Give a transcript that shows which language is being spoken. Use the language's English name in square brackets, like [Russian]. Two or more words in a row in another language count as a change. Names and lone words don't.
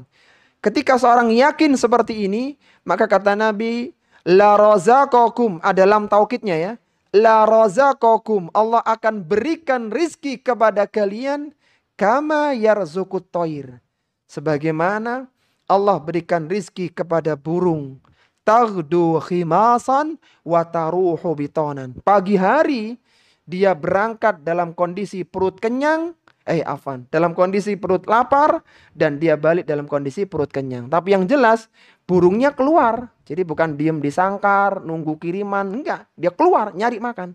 [Indonesian] Ketika seorang yakin seperti ini, maka kata Nabi, [Arabic] لرزقكم, [Indonesian] ada lam taukidnya ya, [Arabic] لرزقكم, [Indonesian] Allah akan berikan rizki kepada kalian [Arabic] كما يرزق الطير, [Indonesian] sebagaimana Allah berikan rizki kepada burung. [Arabic] تغدو خماصا وتروح بطانا. [Indonesian] Pagi hari dia berangkat dalam kondisi perut kenyang, dalam kondisi perut lapar, dan dia balik dalam kondisi perut kenyang. Tapi yang jelas burungnya keluar. Jadi bukan diem di sangkar nunggu kiriman, enggak. Dia keluar nyari makan.